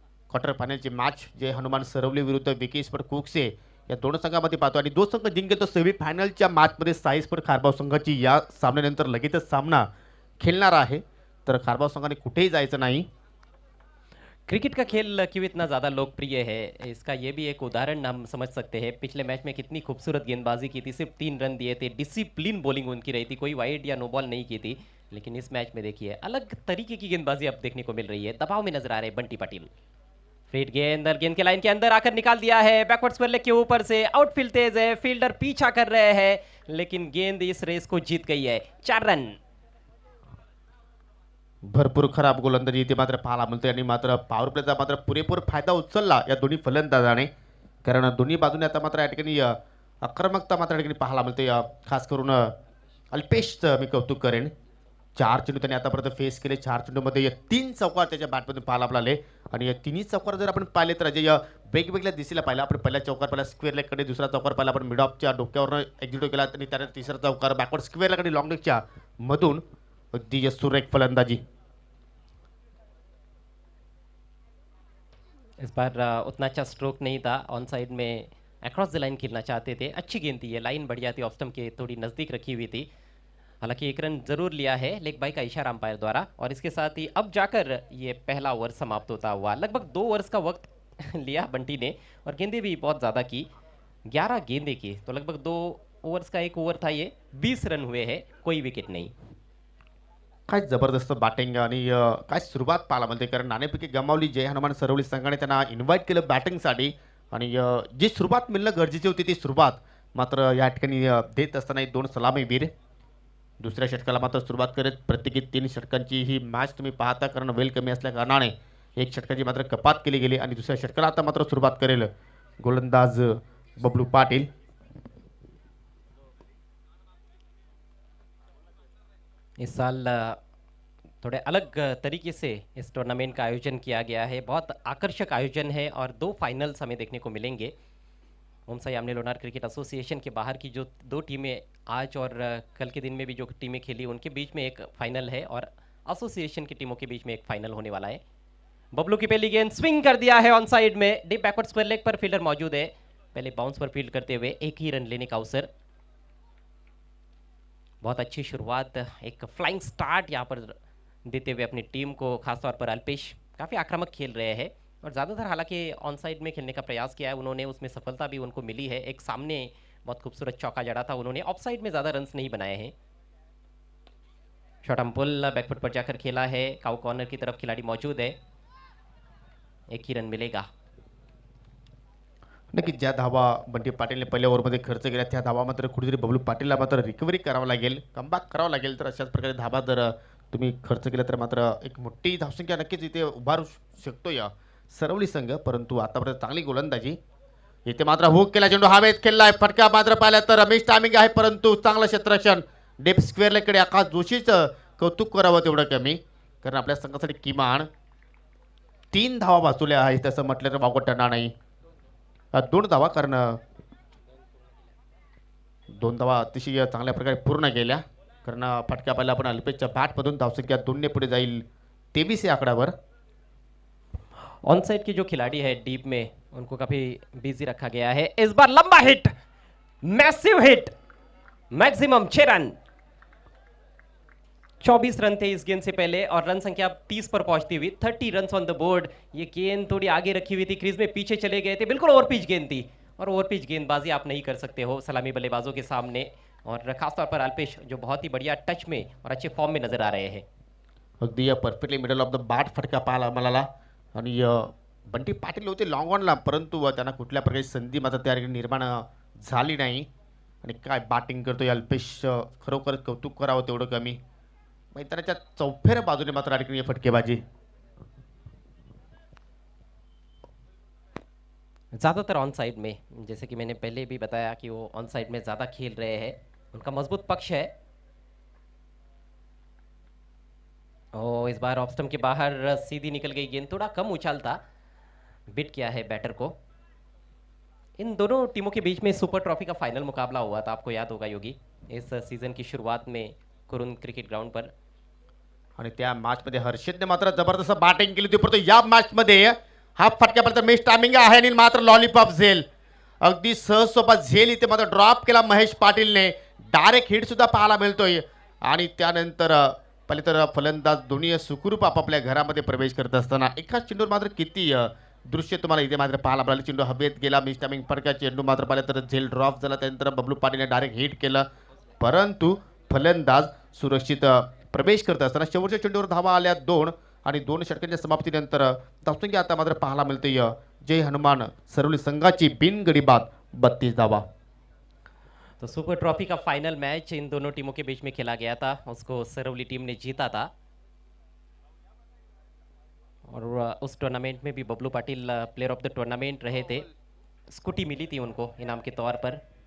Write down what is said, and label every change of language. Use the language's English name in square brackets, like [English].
[Marathi] Quarter फायनलची match जे हनुमान सरवली विरुद्ध Vicky sport कुक्से या 2 संघामध्ये पाहतो, आणि 2 संघ जिंकेल तर सेमी फायनलच्या मॅचमध्ये साई स्पोर्ट खारबाव संघाची या सामन्यानंतर लगेचच सामना खेळणार आहे. तर खारबाव संघाने कुठेही जायचं नहीं। [Hindi] क्रिकेट का खेल क्यों इतना ज़्यादा लोकप्रिय है, इसका ये भी एक उदाहरण हम समझ सकते हैं। पिछले मैच में कितनी खूबसूरत गेंदबाजी की थी, सिर्फ 3 रन दिए थे, डिसिप्लिन बॉलिंग उनकी रही थी, कोई वाइड या नो बॉल नहीं की थी। लेकिन इस मैच में देखिए अलग तरीके की गेंदबाजी अब देखने को मिल रही है, दबाव में नजर आ रहे हैं बंटी पाटिल। फ्रीड गेंद गेंद के लाइन के अंदर आकर निकाल दिया है, बैकवर्ड स्क्वायर लेग के ऊपर से, आउटफील्ड तेज है, फील्डर पीछा कर रहे हैं, लेकिन गेंद इस रेस को जीत गई है। 4 रन। [Marathi] भरपूर खराब गोलंदाजी इथे मात्र पाहायला मिळते, आणि मात्र पॉवर प्लेचा मात्र पुरेपूर फायदा उचलला या दोन्ही फलंदाजाने, कारण दोन्ही बाजूने आता मात्र या ठिकाणी आक्रमकता मात्र या ठिकाणी पाहायला मिळते. खास करून अल्पेशचं मी कौतुक करेन. 4 चेंडू त्याने आतापर्यंत फेस केले. 4 चेंडूमध्ये या 3 चौकार त्याच्या बॅटमधून पाहायला मिळाले आणि या तिन्ही चौकार जर आपण पाहिले तर अजय वेगवेगळ्या दिशेला पाहिला. आपण पहिला चौकार पाहिला स्क्वेअर लेगकडे, दुसरा चौकार पाहिला आपण मिड ऑफच्या डोक्यावरनं एक्झिक्यूट केला आणि त्यानंतर तिसरा चौकार बॅकवर्ड स्क्वेअर लेगकडे लॉंग लेगच्या मधून अगदी सुरेख फलंदाजी. [Hindi] इस बार उतना अच्छा स्ट्रोक नहीं था, ऑन साइड में अक्रॉस द लाइन खेलना चाहते थे. अच्छी गेंद थी, ये लाइन बढ़िया थी, ऑफ स्टंप के थोड़ी नज़दीक रखी हुई थी. हालांकि एक रन जरूर लिया है लेग बाई का इशारा अंपायर द्वारा और इसके साथ ही अब जाकर ये पहला ओवर समाप्त होता हुआ. लगभग 2 ओवर्स का वक्त लिया बंटी ने और गेंदें भी बहुत ज़्यादा की, 11 गेंदें की, तो लगभग 2 ओवर्स का एक ओवर था ये. 20 रन हुए हैं, कोई विकेट नहीं. [Marathi] काय जबरदस्त बॅटिंग आणि काय सुरुवात पाहायला मिळते, कारण नाणेफेकी गमावली. जय हनुमान सरवली संघाने त्यांना इन्व्हाइट केलं बॅटिंगसाठी आणि जी सुरुवात मिळणं गरजेची होती ती सुरुवात मात्र या ठिकाणी देत असताना 2 सलामीवीर. दुसऱ्या षटकाला मात्र सुरुवात करत प्रत्येकी 3 षटकांची ही मॅच तुम्ही पाहता, कारण वेळ कमी असल्या कारणाने 1 षटकाची मात्र कपात केली गेली आणि दुसऱ्या षटकाला आता मात्र सुरुवात करेल गोलंदाज बबलू पाटील. [Hindi] इस साल थोड़े अलग तरीके से इस टूर्नामेंट का आयोजन किया गया है. बहुत आकर्षक आयोजन है और 2 फाइनल्स हमें देखने को मिलेंगे. ओमसाई आमने लोनार क्रिकेट एसोसिएशन के बाहर की जो 2 टीमें आज और कल के दिन में भी जो टीमें खेली उनके बीच में एक फाइनल है और एसोसिएशन की टीमों के बीच में एक फाइनल होने वाला है. बबलू की पहली गेंद स्विंग कर दिया है ऑन साइड में, डीप बैकवर्ड स्क्वायर लेग पर फील्डर मौजूद है. पहले बाउंस पर फील्ड करते हुए एक ही रन लेने का अवसर. बहुत अच्छी शुरुआत, एक फ्लाइंग स्टार्ट यहाँ पर देते हुए अपनी टीम को, खासतौर पर अल्पेश काफ़ी आक्रामक खेल रहे हैं और ज़्यादातर हालांकि ऑन साइड में खेलने का प्रयास किया है उन्होंने, उसमें सफलता भी उनको मिली है. एक सामने बहुत खूबसूरत चौका जड़ा था उन्होंने, ऑफ साइड में ज़्यादा रन्स नहीं बनाए हैं. शॉर्ट आर्म पुल बैकफुट पर जाकर खेला है, काउ कॉर्नर की तरफ खिलाड़ी मौजूद है, एक ही रन मिलेगा. [Marathi] नक्की ज्या धावा बंटी पाटीलने पहिल्या ओव्हरमध्ये खर्च केल्या त्या धावा मात्र कुठेतरी बबलू पाटीलला मात्र रिकव्हरी करावं लागेल, कमबॅक करावं लागेल. तर अशाच प्रकारे धावा जर तुम्ही खर्च केला तर मात्र एक मोठी धावसंख्या नक्कीच इथे उभारू शकतो या सरवली संघ. परंतु आतापर्यंत चांगली गोलंदाजी. इथे मात्र हुक केला चेंडू हवेत खेळलाय, फटका मात्र पाहिला तर रमेश टायमिंग आहे, परंतु चांगलं क्षेत्ररक्षण. डेप स्क्वेअर लेगकडे आकाश जोशीचं कौतुक करावं तेवढं कमी, कारण आपल्या संघासाठी किमान 3 धावा वाचवल्या आहेत असं म्हटलं तर वावगं ठरणार नाही. 2 धावा, कारण 2 धावा अतिशय चांगल्या प्रकारे पूर्ण केल्या, कारण फटका पाहिला आपण अल्पेशच्या बॅटमधून धावसंख्या 2 ने पुढे जाईल 23 या आकड्यावर. [Hindi] ऑन साइड के जो खिलाड़ी है डीप में उनको काफी बिजी रखा गया है. इस बार लंबा hit, massive hit, maximum 6 run. 24 run थे इस गेंद से पहले और रन संख्या 30 पर पहुंचती हुई 30 रन ऑन द बोर्ड. ये गेंद थोड़ी आगे रखी हुई थी, क्रीज में पीछे चले गए थे, बिल्कुल ओवरपिच गेंद थी और ओवरपिच गेंदबाजी आप नहीं कर सकते हो सलामी बल्लेबाजों के सामने, और खासतौर पर अल्पेश जो बहुत ही बढ़िया टच में और अच्छे फॉर्म में नजर आ रहे हैं. [Marathi] अगदी perfectly middle of the bat फटका पाहायला मिळाला आणि बंटी पाटील होते लॉंग ऑनला, परंतु त्यांना कुठल्या प्रकारची संधी मात्र त्या ठिकाणी निर्माण झाली नाही. आणि काय बॅटिंग करतोय अल्पेश, खरोखर कौतुक करावं तेवढं कमी. मैदानाच्या चौफेर बाजूने मात्र ठिकाणी फटकेबाजी. [Hindi] ज़्यादातर ऑन साइड में, जैसे कि मैंने पहले भी बताया कि वो ऑन साइड में ज़्यादा खेल रहे हैं, उनका मजबूत पक्ष है. ओ इस बार ऑफ स्टंप के बाहर सीधी निकल गई गेंद, थोड़ा कम उछाल था, बिट किया है बैटर को. इन दोनों टीमों के बीच में सुपर ट्रॉफी का फाइनल मुकाबला हुआ था, आपको याद होगा योगी, इस सीजन की शुरुआत में कुरुन क्रिकेट ग्राउंड पर. [Marathi] आणि त्या मॅचमध्ये हर्षदने मात्र जबरदस्त बॅटिंग केली होती, परंतु या मॅचमध्ये हा फटक्यापर्यंत मिस टायमिंग आहे आणि मात्र लॉलीपॉप झेल, अगदी सहज सोपा झेल इथे मात्र ड्रॉप केला महेश पाटीलने. डायरेक्ट हिट सुद्धा पाहायला मिळतोय आणि त्यानंतर पहिले तर फलंदाज दोन्ही सुखरूप आपापल्या घरामध्ये प्रवेश करत असताना एकाच चेंडूवर मात्र किती दृश्य तुम्हाला इथे मात्र पाहायला मिळाले. चेंडू हवेत गेला, मिस टायमिंग फटका, चेंडू मात्र पाहिलं तर झेल ड्रॉप झाला, त्यानंतर बबलू पाटीलने डायरेक्ट हिट केलं, परंतु फलंदाज सुरक्षित प्रवेश करत असताना शेवटच्या चेंडूवर धावा आल्या 2 आणि 2 षटकांच्या समाप्तीनंतर धावसंख्या आता मात्र पाहायला मिळते जय हनुमान सरवली संघाची बिनगडी बाद 32 धावा. [Hindi] तो सुपर ट्रॉफी का फाइनल मैच इन दोनों टीमों के बीच में खेला गया था, उसको सरवली टीम ने जीता था और उस टूर्नामेंट में भी Bablu Patil player of the tournament रहे थे. स्कूटी मिली थी उनको इनाम के तौर पर.